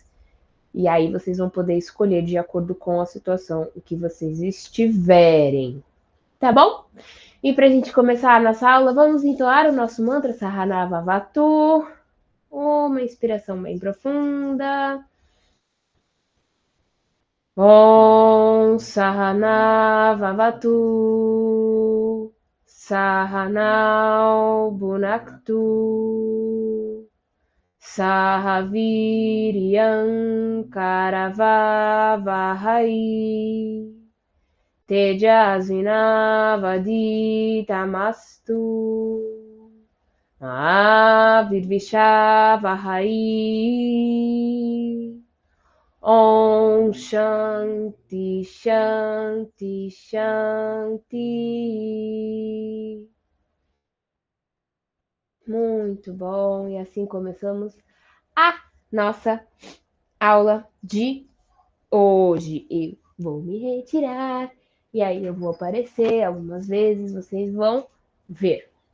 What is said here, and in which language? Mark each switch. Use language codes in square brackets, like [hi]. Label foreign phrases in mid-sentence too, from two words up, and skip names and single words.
[pt] E aí vocês vão poder escolher de acordo com a situação que vocês estiverem. Tá bom? E para a gente começar a nossa aula, vamos entoar o nosso mantra Sahana Vavatu. Uma inspiração bem profunda. [sa] Om Sahana Vavatu. Sahanau Bunaktu. Sahaviriyam Karavavahai. Tejasvinavaditamastu. Avirvishavahai. Om Shanti Shanti Shanti. [pt] Muito bom, e assim começamos a nossa aula de hoje. Eu vou me retirar e aí eu vou aparecer algumas vezes, vocês vão ver.